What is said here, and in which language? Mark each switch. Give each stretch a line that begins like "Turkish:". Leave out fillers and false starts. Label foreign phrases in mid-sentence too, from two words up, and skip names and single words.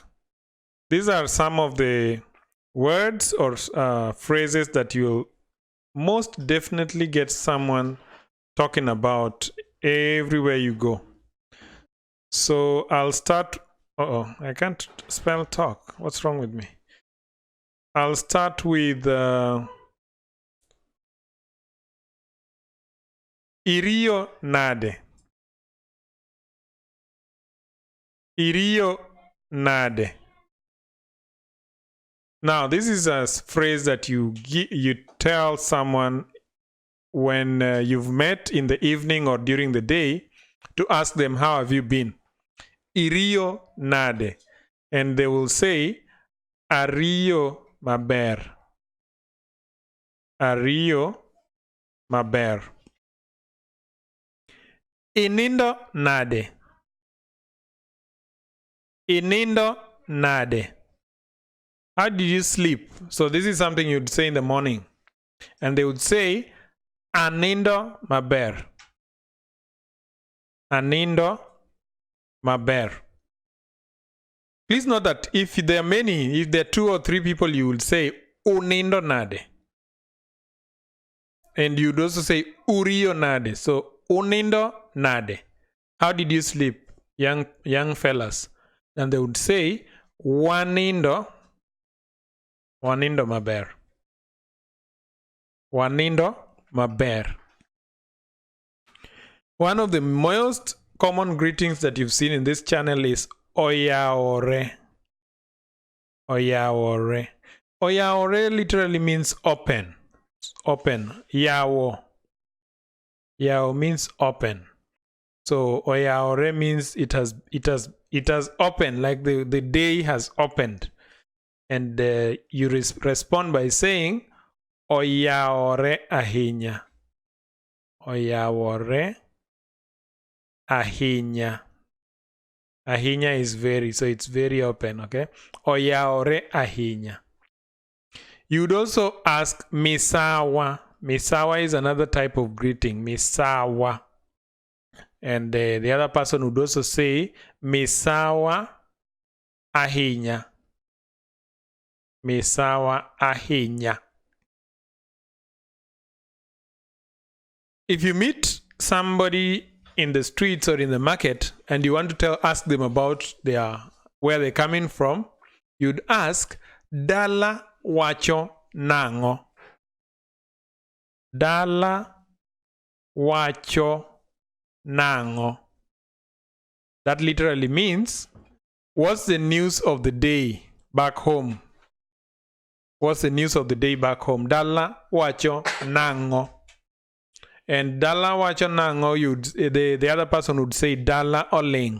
English: These are some of the words or phrases that you'll most definitely get someone talking about everywhere you go. So I'll start. I can't spell talk. What's wrong with me? I'll start with
Luo (Kenya and Tanzania): Irio nade. Irio nade.
English: Now, this is a phrase that you tell someone when you've met in the evening or during the day to ask them, how have you been?
Luo (Kenya and Tanzania): Irio nade.
English: And they will say,
Luo (Kenya and Tanzania): Ario maber. Ario maber. Inindo nade. Inindo nade.
English: How did you sleep? So this is something you'd say in the morning. And they would say,
Luo (Kenya and Tanzania): Anindo maber. Anindo maber.
English: Please note that if there are 2 or 3 people, you will say,
Luo (Kenya and Tanzania): Unindo nade.
English: And you'd also say,
Luo (Kenya and Tanzania): Urio nade. So, Unindo nade.
English: How did you sleep, young fellas? And they would say,
Luo (Kenya and Tanzania): Wanindo maber. Wanindo maber.
English: One of the most common greetings that you've seen in this channel is Oyaore. Oyaore. Oyaore literally means open. Open. Yao. Yao means open. So Oyaore means it has opened, like the day has opened. And you respond by saying
Luo (Kenya and Tanzania): Oyaore ahinya. Oyaore ahinya.
English: Ahinya is very, so it's very open, okay?
Luo (Kenya and Tanzania): Oyaore ahinya.
English: You would also ask misawa. Misawa is another type of greeting, misawa. And the other person would also say
Luo (Kenya and Tanzania): misawa ahinya. Misawa ahinya.
English: If you meet somebody in the streets or in the market and you want to ask them about where they're coming from, you'd ask
Luo (Kenya and Tanzania): dala wacho nango. Dala wacho nango.
English: That literally means, what's the news of the day back home? What's the news of the day back home?
Luo (Kenya and Tanzania): Dala wacho nango. And dala wacho nango,
English: the other person would say
Luo (Kenya and Tanzania): dala oleng.